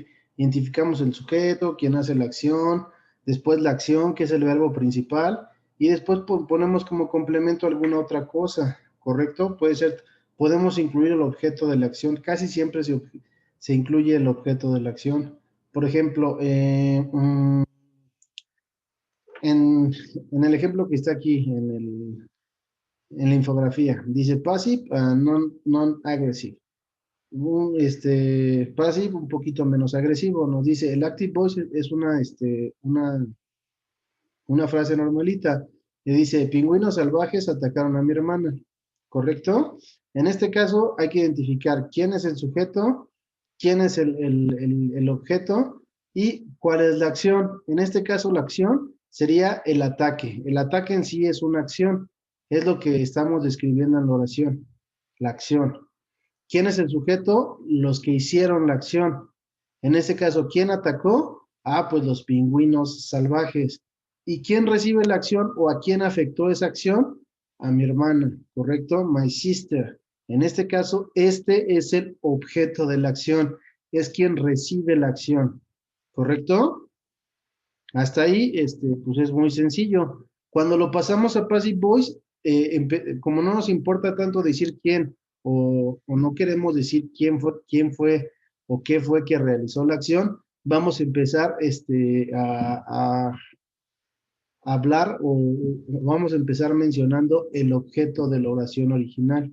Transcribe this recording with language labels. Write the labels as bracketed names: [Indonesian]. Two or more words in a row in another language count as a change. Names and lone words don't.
[Spanish] Identificamos el sujeto, quién hace la acción, después la acción, que es el verbo principal, y después ponemos como complemento alguna otra cosa, ¿correcto? Puede ser, podemos incluir el objeto de la acción, casi siempre se incluye el objeto de la acción. Por ejemplo, en el ejemplo que está aquí, en la infografía, dice [English] passive, non-aggressive. [Spanish] Passive un poquito menos agresivo. Nos dice, el [English] active voice [Spanish] es una frase normalita. Le dice, pingüinos salvajes atacaron a mi hermana. ¿Correcto? En este caso hay que identificar quién es el sujeto, quién es el objeto y cuál es la acción. En este caso la acción sería el ataque. El ataque en sí es una acción. Es lo que estamos describiendo en la oración. La acción. ¿Quién es el sujeto? Los que hicieron la acción. En este caso, ¿quién atacó? Ah, pues los pingüinos salvajes. ¿Y quién recibe la acción o a quién afectó esa acción? A mi hermana, ¿correcto? [English] My sister. [Spanish] En este caso, este es el objeto de la acción. Es quien recibe la acción, ¿correcto? Hasta ahí, pues es muy sencillo. Cuando lo pasamos a [English] Passive Voice, [Spanish] como no nos importa tanto decir quién, o no queremos decir quién fue o qué fue que realizó la acción, vamos a empezar a hablar o vamos a empezar mencionando el objeto de la oración original.